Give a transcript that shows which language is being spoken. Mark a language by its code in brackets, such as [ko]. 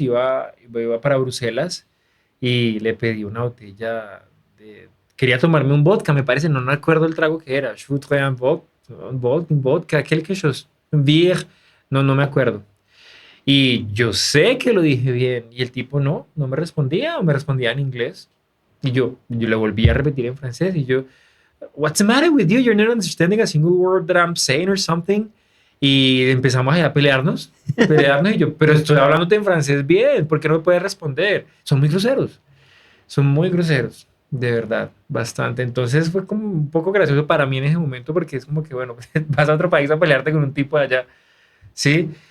[es] Iba para Bruselas y le pedí una botella quería tomarme un vodka, me parece, no me acuerdo el trago que era. [fr] Je voudrais un vodka, quelque chose, un beer, [es] no me acuerdo. Y yo sé que lo dije bien. Y el tipo no me respondía o me respondía en inglés. Y yo le volví a repetir en francés y yo, [en] What's the matter with you? You're not understanding a single word that I'm saying or something. [es] Y empezamos a pelearnos y yo, pero estoy hablándote en francés bien, ¿por qué no me puedes responder? Son muy groseros, de verdad, bastante. Entonces fue como un poco gracioso para mí en ese momento porque es como que, bueno, vas a otro país a pelearte con un tipo de allá, ¿sí?